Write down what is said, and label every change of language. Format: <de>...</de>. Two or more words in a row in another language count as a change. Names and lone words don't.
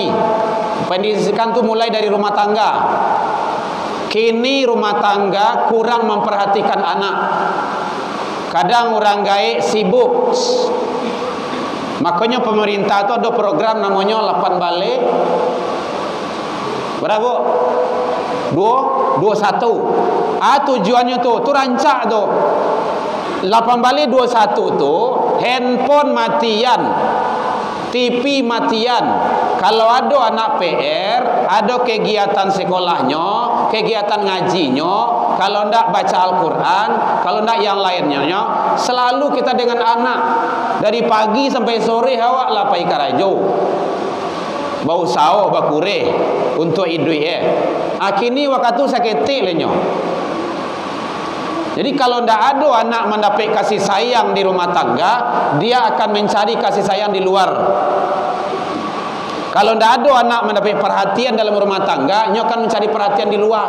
<id>Pendidikan tu mulai dari rumah tangga. Kini rumah tangga kurang memperhatikan anak.</id> <min>Kadang orang gaek sibuk.</min> <id>Makanya pemerintah itu ada program namanya 8 balik. Berapa? 21.</id> <min>Tujuannya tu rancak tu. 1821 tu handphone matian, TV matian.</min> <id>Kalau ada anak PR, ada kegiatan sekolahnya, kegiatan ngajinya, kalau ndak baca Al-Quran, kalau ndak yang lainnya, selalu kita dengan anak dari pagi sampai sore</id> <min>awak lah pai karajo. Bau sao bakure untuk idui akini waktu sakiti lenyo.</min> <id>Jadi kalau ndak ada anak mendapat kasih sayang di rumah tangga, dia akan mencari kasih sayang di luar. Kalau ndak ada anak mendapat perhatian dalam rumah tangga, nyo akan mencari perhatian di luar.</id>